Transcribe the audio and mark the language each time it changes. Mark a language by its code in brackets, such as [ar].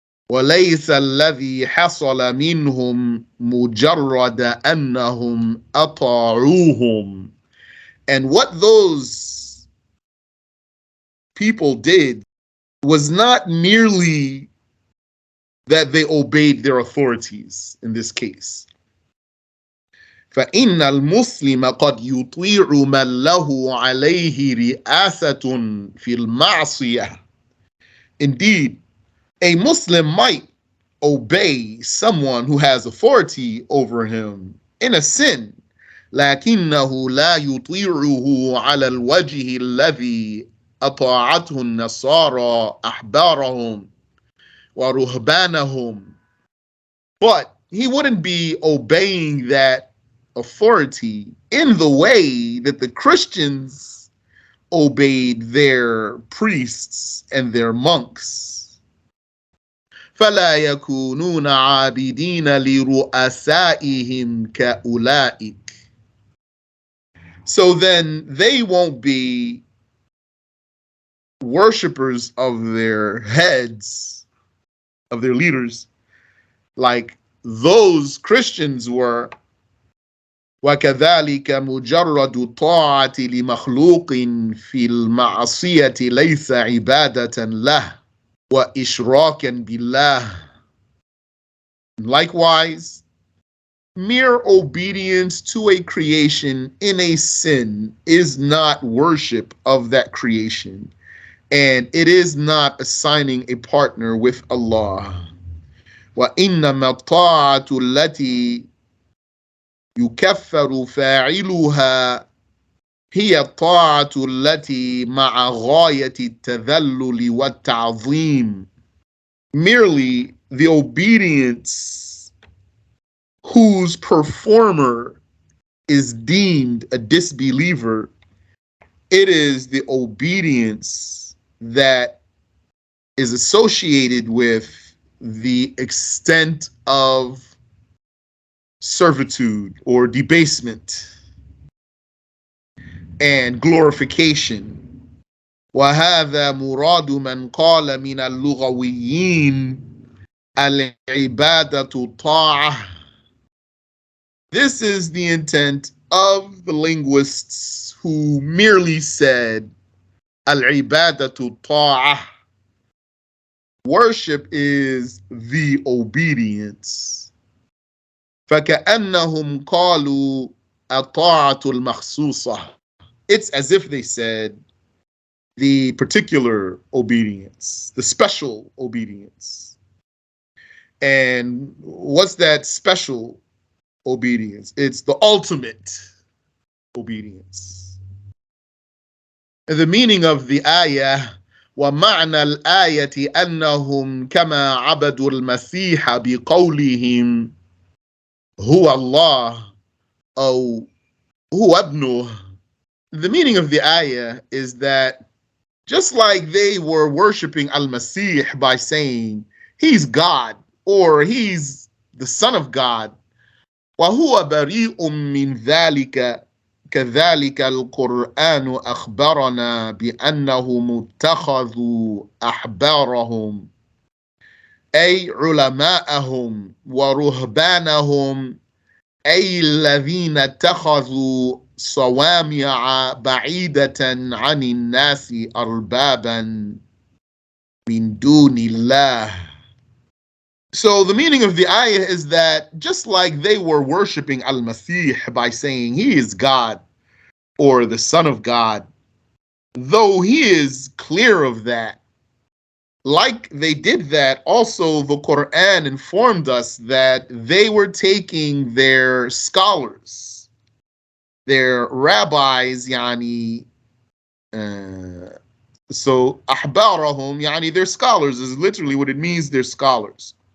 [ar] وَلَيْسَ الَّذِي حَصَلَ مِنْهُمْ مُجَرَّدَ أَنَّهُمْ أَطَاعُوهُمْ. [en] And what those people did was not merely that they obeyed their authorities in this case. [ar] فإن المسلم قد يطيع من له عليه رئاسة في المعصية. [en] Indeed, a Muslim might obey someone who has authority over him in a sin, [ar] لكنه لا يطيعه على الوجه الذي أطاعته النصارى أحبارهم ورهبانهم. [en] But he wouldn't be obeying that authority in the way that the Christians obeyed their priests and their monks. [ar] فلا يكونون عابدين لرؤسائهم كأولئك. [en] So then they won't be worshipers of their heads, of their leaders, like those Christians were. [ar] وكذلك مجرد الطاعة لمخلوق في المعصية ليس عبادة له وإشراكا بالله. [en] Likewise, mere obedience to a creation in a sin is not worship of that creation, and it is not assigning a partner with Allah. [ar] وإنما الطاعة التي يكفر فاعلها هي الطاعة التي مع غاية التذلل والتعظيم. [en] Merely the obedience whose performer is deemed a disbeliever, it is the obedience that is associated with the extent of servitude or debasement and glorification. [ar] وهذا مراد من قال من اللغويين العبادة طاعة. [en] This is the intent of the linguists who merely said [ar] العبادة طاعة. [en] Worship is the obedience. [ar] فكأنهم قالوا الطاعة المخصوصة. [en] It's as if they said the particular obedience, the special obedience. And what's that special obedience? It's the ultimate obedience. And the meaning of the ayah, [ar] ومعنى الآية أنهم كما عبدوا المسيح بقولهم هو الله أو هو ابنه. [en] The meaning of the ayah is that just like they were worshiping Al-Masih by saying he's God or he's the son of God, [ar] وهو بريء من ذلك كذلك القرآن أخبرنا بأنهم اتخذوا أحبارهم أي علماءهم ورهبانهم أي الذين اتخذوا صوامع بعيدة عن الناس أربابا من دون الله. [en] So the meaning of the ayah is that just like they were worshiping Al-Masih by saying he is God or the son of God, though he is clear of that, like they did that, also the Quran informed us that they were taking their scholars, their rabbis, yani, so ahbarahum, yani their scholars is literally what it means, they're scholars.